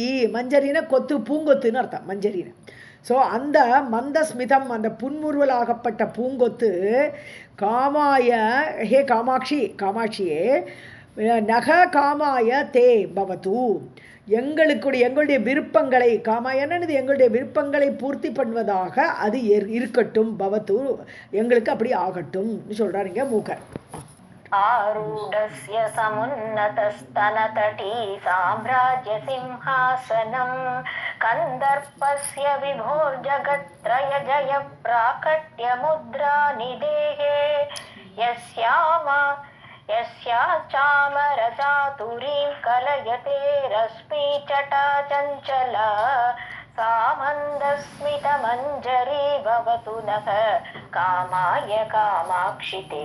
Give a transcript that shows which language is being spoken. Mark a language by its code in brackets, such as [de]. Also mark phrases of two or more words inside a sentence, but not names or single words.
[ta] மஞ்சரின கொத்து, பூங்கொத்துன்னு அர்த்தம் மஞ்சரின்னு. ஸோ அந்த மந்தஸ்மிதம் அந்த புன்முறுவலாகப்பட்ட பூங்கொத்து [sa] कामाय हे कामाक्षिये नः कामाय ते भवतु. [ta] எங்களுடைய விருப்பங்களை காமாயனது எங்களுடைய விருப்பங்களை பூர்த்தி பண்ணுவதாக அது இருக்கட்டும். பவத்து எங்களுக்கு அப்படி ஆகட்டும் சொல்றாருங்க மூக்கர். [sa] आरूढस्य समुन्नतस्तनतटी साम्राज्यसिंहासनं कन्दर्पस्य विभोर्जगत्त्रय जय प्राकट्यमुद्रानिधेः यस्या चामरचातुरीं कलयते रश्मिच्छटा चञ्चला सा मन्दस्मितमञ्जरी भवतु नः कामाय कामाक्षिते.